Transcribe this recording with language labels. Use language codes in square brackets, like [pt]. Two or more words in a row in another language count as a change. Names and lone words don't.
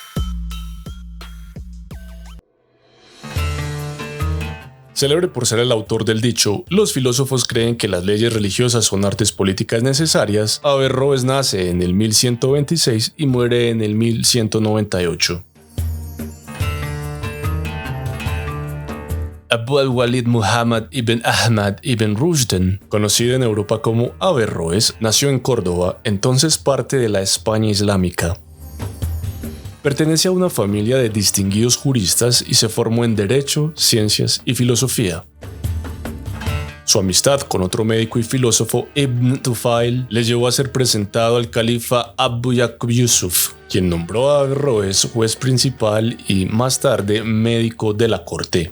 [es] Célebre por ser el autor del dicho, los filósofos creen que las leyes religiosas son artes políticas necesarias, Averroes nace en el 1126 y muere en el 1198. Abu al-Walid Muhammad ibn Ahmad ibn Rushden, conocido en Europa como Averroes, nació en Córdoba, entonces parte de la España islámica. Pertenece a una familia de distinguidos juristas y se formó en Derecho, Ciencias y Filosofía. Su amistad con otro médico y filósofo, Ibn Tufail, le llevó a ser presentado al califa Abu Yaqub Yusuf, quien nombró a Averroes juez principal y más tarde médico de la corte.